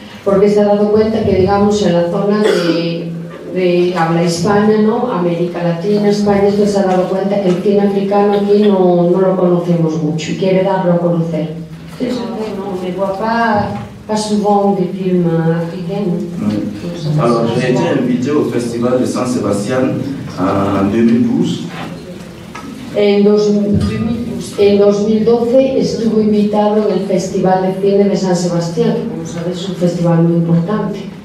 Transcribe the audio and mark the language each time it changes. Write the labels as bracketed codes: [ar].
[es] Porque se ha dado cuenta que, digamos, en la zona de habla hispana, ¿no? América Latina, España, esto se ha dado cuenta que el cine africano aquí no lo conocemos mucho y quiere darlo a conocer. [fr] C'est vrai, non, on ne voit pas souvent des films africains. Alors, j'ai été invité au Festival de San Sebastián en 2012. [es] En 2012 estuvo invitado en el Festival de Cine de San Sebastián, que como sabes es un festival muy importante.